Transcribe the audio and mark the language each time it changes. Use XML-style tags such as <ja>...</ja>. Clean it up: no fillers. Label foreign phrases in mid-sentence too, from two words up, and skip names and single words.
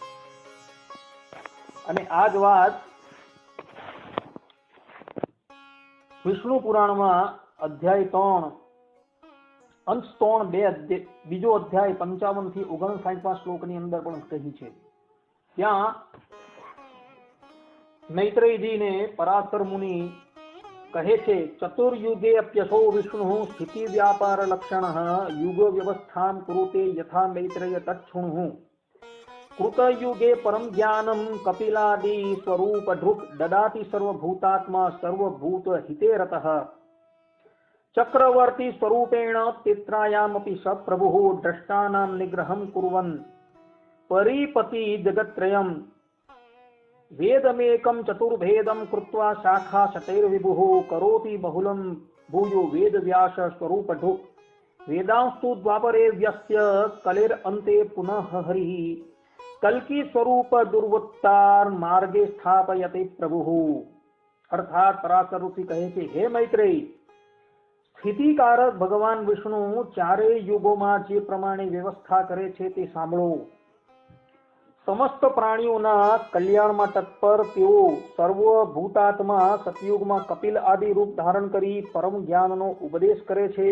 <gu>અને આ જ વાત વિષ્ણુ પુરાણમાં અધ્યાય 3 અંશ 3 બીજો અધ્યાય 55 થી 59 શ્લોકની અંદર પણ કહી છે. ત્યાં મૈત્રેયજીને પરાશર મુનિ કહે છે,</gu> <sa>चतुर्युगे अप्यसो विष्णु स्थिति व्यापार लक्षण युग व्यवस्थान कुरुते यथा मैत्रेय तच्छुणु. कृतयुगे परम ज्ञानम कपिलादि स्वरूप ढुक ददाति सर्वभूतात्मा सर्वभूत हिते रतः चक्रवर्ती स्वरूपेण तित्रायामपि स प्रभुः द्रष्टानां निग्रहं कुर्वन् परिपति जगत्त्रयम् वेदमेकं चतुर्भेदं कृत्वा शाखा शतैर्विभुः करोति बहुलं भूयो वेदव्यास स्वरूप ढुक वेदांस्तु द्वापरे व्यस्य कलेरन्ते पुनः हरिः कल्की स्वरूप दुर्वृत्तार मार्गे स्थापयते प्रभुः।</sa> <gu>અર્થાત પરાશર ઋષિ કહે છે, હે મૈત્રેય, સ્થિતિકારક ભગવાન વિષ્ણુ ચારેય યુગોમાં જે પ્રમાણે વ્યવસ્થા કરે છે તે સાંભળો. સમસ્ત પ્રાણીઓના કલ્યાણમાં તત્પર તેઓ સર્વભૂતાત્મા સતયુગમાં કપિલ આદિ રૂપ ધારણ કરી પરમ જ્ઞાનનો ઉપદેશ કરે છે.</gu>